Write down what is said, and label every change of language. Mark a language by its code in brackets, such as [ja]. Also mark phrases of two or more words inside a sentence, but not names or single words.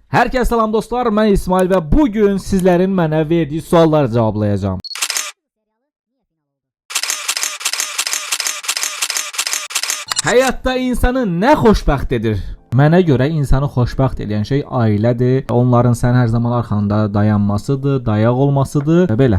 [tr] Herkese selam dostlar, ben İsmail ve bugün sizlerin mənə verdiği sualları cevaplayacağım. [az] Həyatda insanı nə xoşbəxt edir? Mənə görə insanı xoşbəxt edən şey ailədir. Onların sən hər zaman arxanda dayanmasıdır, dayaq olmasıdır və belə.